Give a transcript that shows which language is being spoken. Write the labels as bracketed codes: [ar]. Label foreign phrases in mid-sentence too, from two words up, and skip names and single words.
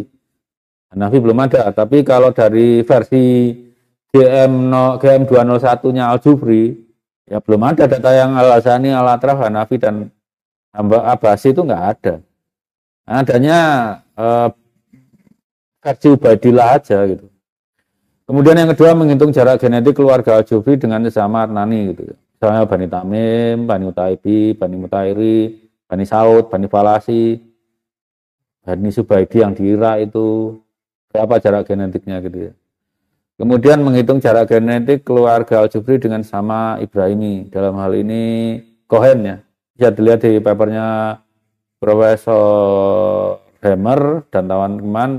[id] Hanafi belum ada, tapi kalau dari versi GM201-nya Al-Jufri ya belum ada data yang Al-Hasani, Al-Atraf, Hanafi dan Abbasi itu nggak ada. Adanya versi Ubaidillah aja gitu. Kemudian yang kedua menghitung jarak genetik keluarga Al-Jufri dengan sesama Adnani gitu. Misalnya Bani Tamim, Bani Utaibi, Bani Mutairi, Bani Saud, Bani Falasi, Bani Subaidi yang di Irak itu berapa jarak genetiknya gitu ya. Kemudian menghitung jarak genetik keluarga Al-Jufri dengan sama Ibrahimi. Dalam hal ini Cohen ya. Bisa dilihat di papernya Profesor Hammer dan teman-teman.